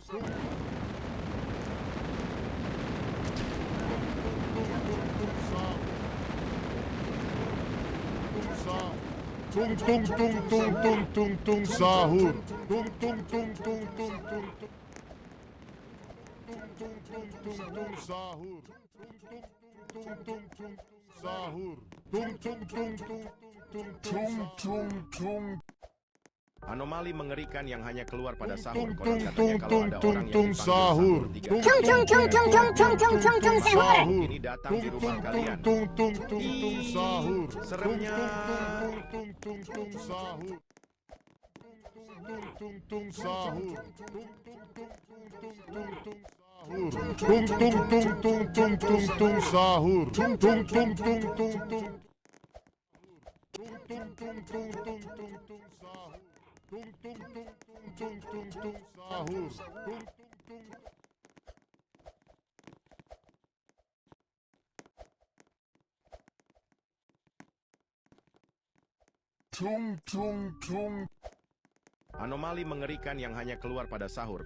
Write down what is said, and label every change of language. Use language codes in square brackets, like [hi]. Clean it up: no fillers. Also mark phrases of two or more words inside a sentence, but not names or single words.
[id] Tung tung tung tung tung tung tung sahur, tung tung tung tung tung tung tung tung sahur, tung tung tung sahur, tung tung tung tung tung. Anomali mengerikan yang hanya keluar pada sahur. Tung Konon tung katanya tung kalau ada tung orang yang tung dipanggil sahur, sahur 3 tung kali, sahur, ini datang di rumah tung kalian. tung tung tung tung sahur, Seremnya. tung tung tung sahur, tung tung tung sahur, tung tung tung tung tung tung tung sahur, tung tung tung tung tung tung sahur. Anomali mengerikan yang hanya keluar pada sahur.